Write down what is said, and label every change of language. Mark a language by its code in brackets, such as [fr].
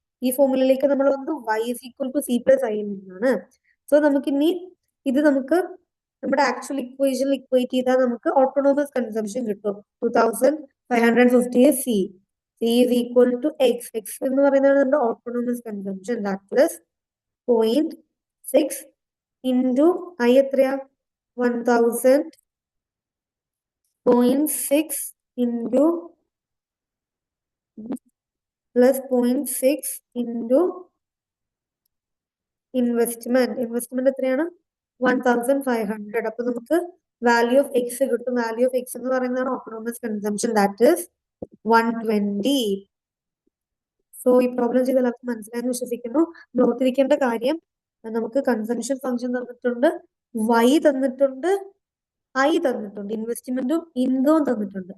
[ml] ഈ ഫോർമുലയിലേക്ക് നമ്മൾ വന്നത് y is equal to C plus I എന്നാണ്. സോ നമുക്കിനി ഇത് നമുക്ക് നമ്മുടെ ആക്ച്വൽ ഇക്വേഷനിൽ ഇക്വേറ്റ് ചെയ്താൽ നമുക്ക് ഓട്ടോണോമസ് കൺസംഷൻ കിട്ടും. [en] 2,550 C. C is equal to x. [ml] X എന്ന് പറയുന്നത് നമ്മുടെ autonomous consumption. [en] That plus 0.6 into I എത്രയാ? 1,000. 0.6 into plus 0.6 into investment. [ml] Investment എത്രയാണ്? 1,500. അപ്പൊ നമുക്ക് വാല്യൂ ഓഫ് എക്സ് കിട്ടും. വാല്യൂ ഓഫ് എക്സ് എന്ന് പറയുന്നതാണ് autonomous consumption. [en] That is 120. [ml] So ഈ പ്രോബ്ലം ചെയ്ത് എല്ലാവർക്കും മനസ്സിലായെന്ന് വിശ്വസിക്കുന്നു. ഓർത്തിരിക്കേണ്ട കാര്യം, നമുക്ക് കൺസംഷൻ ഫംഗ്ഷൻ തന്നിട്ടുണ്ട്, y തന്നിട്ടുണ്ട്, ഐ തന്നിട്ടുണ്ട്, ഇൻവെസ്റ്റ്മെന്റും ഇൻകവും തന്നിട്ടുണ്ട്.